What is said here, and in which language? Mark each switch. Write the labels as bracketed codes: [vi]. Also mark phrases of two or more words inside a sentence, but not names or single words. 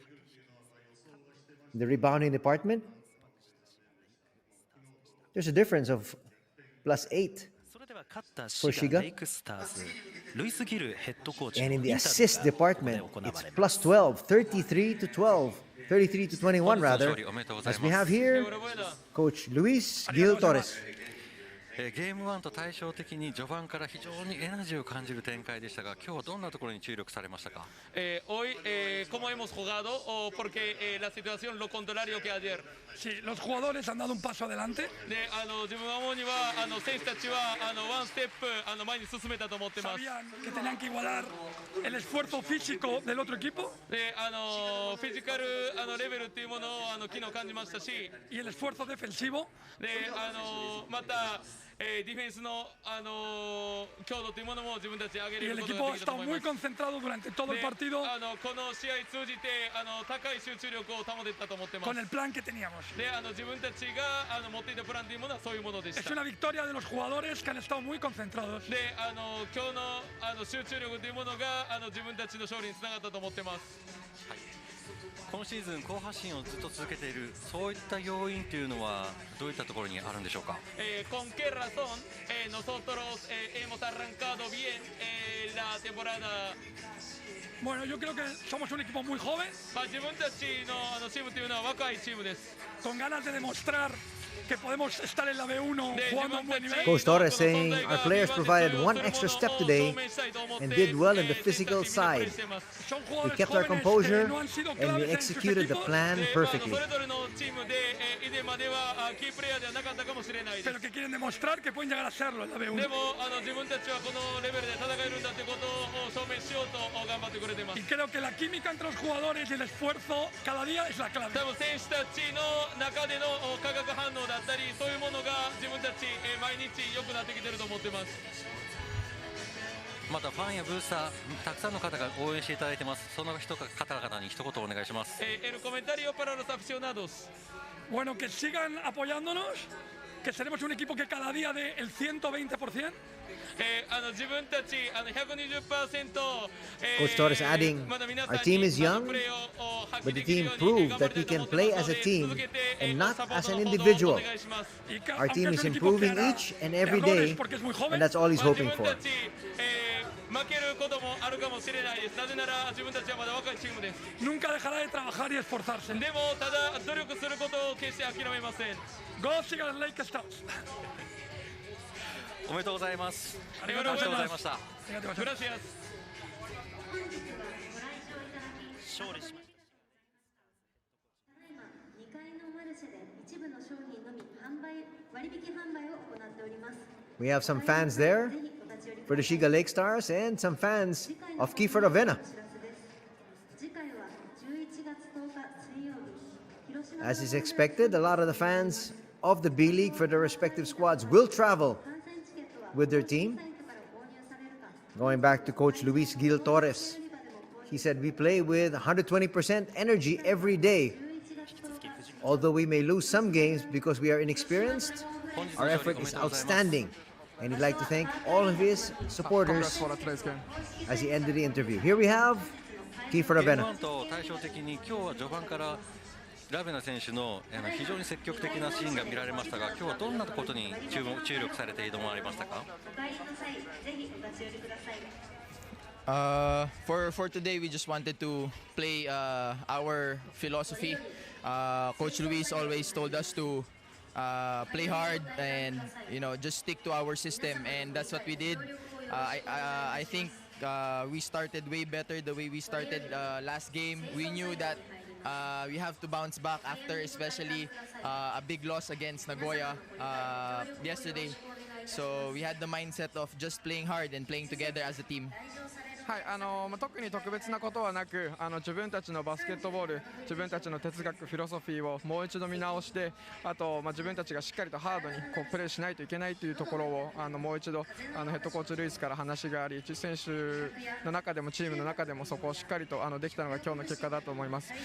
[en] In the rebounding department, there's a difference of +8 for Shiga. And in the assist department, it's +12, 33 to 12. 33 to 21 rather, as we have here Coach Luis Gil Torres. [ja] ゲーム1と対照的に序盤から非常にエナジーを感じる展開でしたが、今日はどんなところに注力されましたか？ [es] Hoy, ¿cómo hemos jugado? Porque la situación lo contrario que ayer. Sí, los jugadores han dado un paso adelante. [ja] 自分は思うには選手たちはワンステップ前に進めたと思ってます。 [es] Sabían que tenían que igualar el esfuerzo físico del otro equipo. [ja] フィジカルレベルっていうものを昨日感じましたし、 [es] y el esfuerzo defensivo. [ja] また ディフェンスの強度というものも自分たち上げ [es] Y [ja] る [es] el [ja] ことが [es] equipo [ja] できたと [es] está [ja] 思い [es] muy [ja] ます。 [es] concentrado durante todo el partido [ja] この試合通じて高い集中力を保てたと思ってます。 [es] con el plan que teníamos. [ja] で自分たちが持っていたプランというものはそういうものでし [es] Es [ja] た。 [es] una victoria de los jugadores que han estado muy concentrados. [ja] で今日の集中力というものが自分たちの勝利につながったと思ってます。今シーズン好発進をずっと続けている、そういった要因というのはどういったところにあるんでしょうか？ [es] ¿Con qué razón nosotros hemos arrancado bien la temporada? Bueno, yo creo que somos un equipo muy joven, [ja] 自分たちのチームというのは若いチームです。 [es] con ganas de demostrar que podemos estar en la B1 jugando a un buen nivel. [en] Coach Torres saying our players provided one extra step today and did well in the physical side. [es] Son [en] We [es] jugadores [en] kept our [es] jóvenes [en] composure [es] que no han sido [en] and we [es] claves en sus [en] executed the [es] equipos, [en] plan perfectly. [ja] それぞれのチームで以前まではキープレイヤーではなかったかもしれないです。 [es] pero que quieren demostrar que pueden llegar a serlo en la [ja] で [es] B1. [ja] も自分たちはこのレベルで戦えるんだということを証明しようと頑張ってくれています。 [es] Y creo que la química entre los jugadores y el esfuerzo cada día es la clave. [ja] 多分選手たちの中での化学反応だったりそういうものが自分たち毎日良くなってきてると思ってます。またファンやブースター、たくさんの方が応援していただいてます。その方々に一言お願いします。 [es] El comentario para los aficionados. Bueno, que sigan apoyándonos, que seremos un equipo que cada día dé el 120%. [ja] 自分たち120%、 [en] Coach Torres adding, our team is young, but the team proved that we can play as a team and not as an individual. Our team is improving each and every day, and that's all he's hoping for. [ja] 負けることもあるかもしれないです。なぜなら自分たちはまだ若いチームです。 [es] Nunca dejará de trabajar y esforzarse. [ja] でもただ努力することを決して諦めません。 [en] Go Shiga Lakestars. [ja] おめでとうございます。ありがとうございました。 [es] Gracias. グラシアス。 [ja] 勝利しました。 2階のマルシェで一部の商品のみ割引販売を行っております。 [en] We have some fans there for the Shiga Lakestars and some fans of Kiefer Ravenna. [ja] 次回は11月10日水曜日、広島 [en] As is expected, a lot of the fans of the B.LEAGUE for their respective squads will travel [ja] 観戦チケットは [en] with their team. [ja] サイトから購入されるか、 [en] Going back to Coach Luis Gil Torres, [ja] 売り場でも購入 [en] he said we play with 120% energy every day. [ja] 11 月10日 [en] Although we may lose some games because we are inexperienced, our effort is outstanding. And he'd like to thank all of his supporters Congrats for today's game. as he ended the interview. Here we have Key for [ja] ゲーム [en] Ravenna. [ja] 1と対照的に今日は序盤からラベナ選手の非常に積極的なシーンが見られましたが、今日はどんなことに注力されて挑まれましたか？お帰りの際ぜひお立ち寄りください。 [en] For today, we just wanted to play our philosophy. Coach Luis always told us to play hard and just stick to our system, and that's what we did. I think we started way better the way we started last game. We knew that we have to bounce back after, especially a big loss against Nagoya yesterday. So we had the mindset of just playing hard and playing together as a team. [ja] はい、特に特別なことはなく、自分たちのバスケットボール、自分たちの哲学、フィロソフィーをもう一度見直して、あと、自分たちがしっかりとハードにプレーしないといけないというところをもう一度ヘッドコーチルイスから話があり、選手の中でもチームの中でもそこをしっかりとできたのが今日の結果だと思います。